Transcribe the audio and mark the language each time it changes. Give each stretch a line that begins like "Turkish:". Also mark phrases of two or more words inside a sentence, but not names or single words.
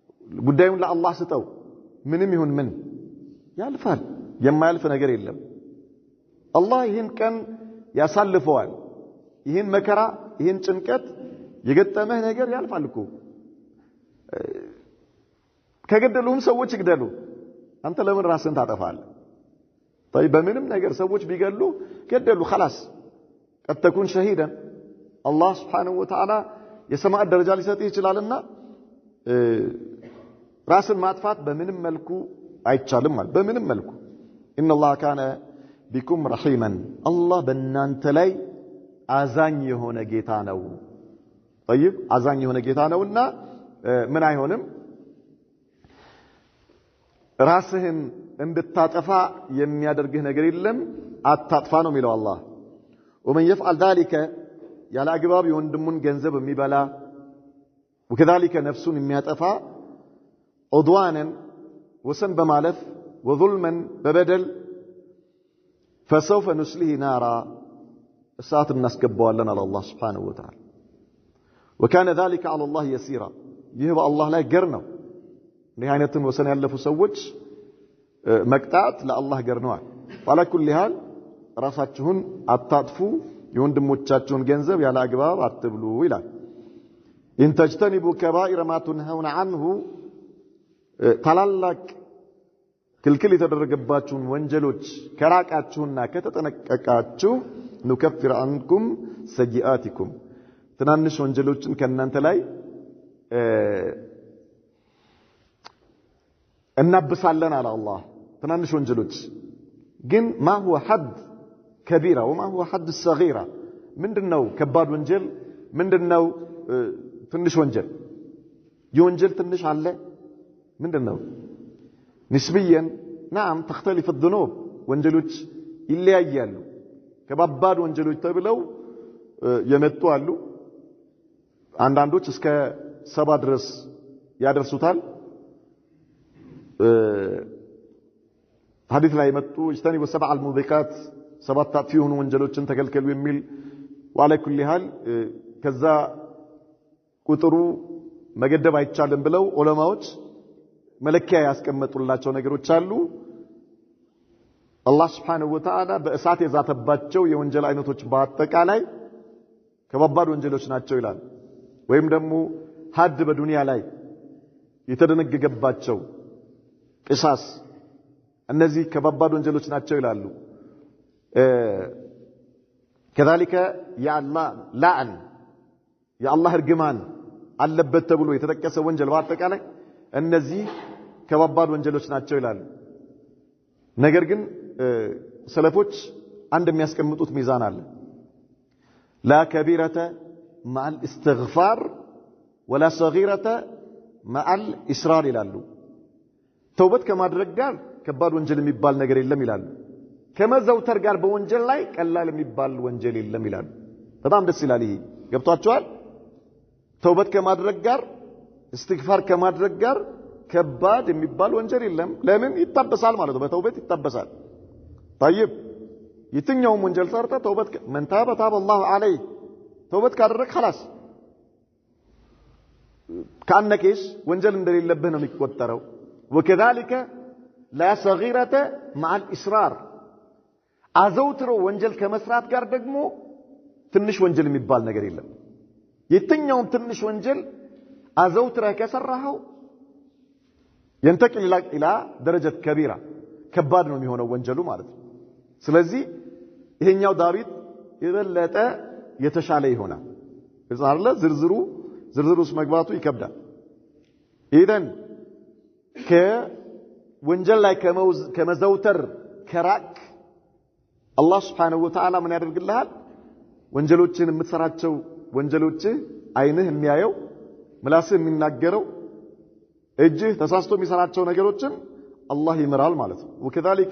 Amharic: ጉዳዩን ለአላህ ስጠው ምንም ይሁን ምን ያልፋል የማያልፍ ነገር የለም አላህ ይህን ቀን ያሳልፈዋል ይህን መከራ ይህን ጭንቀት የገጠመህ ነገር ያልፋል እኮ ከገደሉም ሰዎች ይግደሉ አንተ ለምን ራስን ታጠፋለህ طيب በምንም ነገር ሰዎች ቢገሉ ገደሉ
Arabic: خلاص قد تكون شهيدا الله سبحانه وتعالى
Amharic: የሰማዕት ደረጃ ሊሰጥህ ይችላልና ራስን ማጥፋት በምንም መልኩ አይቻልም ማለት በምንም መልኩ
Arabic: ان الله كان بكم رحيما
Amharic: الله በእናንተ ላይ አዛኝ የሆነ ጌታ ነው طيب አዛኝ የሆነ ጌታ ነውና ምን አይሆንም ራስህን እንድታጠፋ የሚያደርግህ ነገር የለም አታጥፋ ነው የሚለው አላህ
Arabic: ومن يفعل ذلك
Amharic: ያለ አግባብ የወንድሙን ገንዘብ የሚበላ وكذلك ነፍሱን የሚያጠፋ عدوانا ወሰን በማለፍ وظلما በበደል
Arabic: فسوف نسليه نارا
Amharic: እሳት እናስገባዋለን አለ አላህ
Arabic: سبحانه وتعالى وكان ذلك على الله يسيرا
Amharic: ይህ በአላህ ላይ ገር ነው እንዲህ አይነትን ወሰን ያለፉ ሰዎች መቅጣት ለአላህ ገር ነው
Arabic: على كل حال
Amharic: ራሳችሁን አታጥፉ የወንድሞቻችሁን ገንዘብ ያለ አግባብ አትብሉ ይላል
Arabic: إن تجتنبوا كبائر ما تنهون عنه
Amharic: ታላላቅ ክልክል የተደረገባችሁን ወንጀሎች ከራቃችሁና ከተጠነቀቃችሁ
Arabic: نكفر عنكم سيئاتكم
Amharic: ትናንሽ ወንጀሎችን ከእናንተ ላይ እናብሳለን አለ አላህ ትናንሽ ወንጀሎች ግን
Arabic: ما هو حد كبيرة وما هو حد الصغيرة
Amharic: ምንድነው ከባድ ወንጀል ምንድነው ትንሽ ወንጀል የወንጀል ትንሽ አለ ምንድነው
Arabic: نسبيا نعم تختلف الذنوب
Amharic: ወንጀሎች ይለያያሉ ከባባድ ወንጀሎች ተብለው የመጡ አሉ አንዳንዶች እስከ 7 ድረስ ያደርሱታል ሐዲስ ላይ መጡ
Arabic: اجتنبوا السبع الموبقات
Amharic: 7 አጥፊ የሆኑ ወንጀሎችን ተከልከሉ የሚል
Arabic: وعلى كل حال
Amharic: ከዛ ቁጥሩ መገደብ አይቻልም ብለው ዑለማዎች መለኪያ ያስቀመጡላቸው ነገሮች አሉ አላህ
Arabic: سبحانه وتعالى
Amharic: በእሳት የዛተባቸው የወንጀል አይነቶች በአጠቃላይ ከባባድ ወንጀሎች ናቸው ይላል ወይም ደግሞ ሐድ በዱንያ ላይ የተደነገገባቸው ቅሳስ እነዚህ ከባባድ ወንጀሎች ናቸው ይላሉ
Arabic: كذلك يا الله لعن يا الله
Amharic: እርግማን አለበት ተብሎ የተጠቀሰ ወንጀል በአጠቃላይ እነዚህ ከባባድ ወንጀሎች ናቸው ይላሉ ነገር ግን ሰለፎች አንድ የሚያስቀምጡት ሚዛን አለ
Arabic: لا كبيرة مع الاستغفار ولا صغيرة مع الإصرار
Amharic: ይላሉ ተውበት ከማድረግ ጋር ከባድ ወንጀል የሚባል ነገር የለም ይላሉ ከመዘውተር ጋር በወንጀል ላይ ቀላል የሚባል ወንጀል የለም ይላሉ በጣም ደስ ይላል ይሄ ገብቷቸዋል ተውበት ከማድረግ ጋር استغفار ከማድረግ ጋር ከባድ የሚባል ወንጀል የለም ለምን ይታበሳል ማለት ነው በተውበት ይታበሳል طيب የትኛውም ወንጀል ሰርተ ተውበት
Arabic: من تاب تاب الله عليه
Amharic: ተውበት ካደረክ خلاص ካነከሽ ወንጀል እንደሌለብህ ነው የሚቆጠረው
Arabic: وكذلك لا صغيرة مع الإصرار
Amharic: አዘውትሮ ወንጀል ከመስራት ጋር ደግሞ ትንሽ ወንጀል የሚባል ነገር የለም የትኛውም ትንሽ ወንጀል አዘውትረህ ከሰራኸው
Arabic: ينتقل الى درجه كبيره
Amharic: ከባድ ነው የሚሆነው ወንጀሉ ማለት ነው ስለዚህ ይሄኛው ዳዊት የበለጠ የተሻለ ይሆናል እዛርለ ዝርዝሩስ መግባቱ ይከብዳል ኢደን ከወንጀል ላይ ከመዘውተር ከራቅ አላህ
Arabic: سبحانه وتعالى
Amharic: ምን ያደርግልሃል ወንጀሎችን የምትሰራቸው ወንጀሎች አይንህ የሚያየው ምላስህ የሚናገረው እጅህ ተሳስቶ የሚሰራቸው ነገሮችን አላህ ይመራል ማለት ነው وكذلك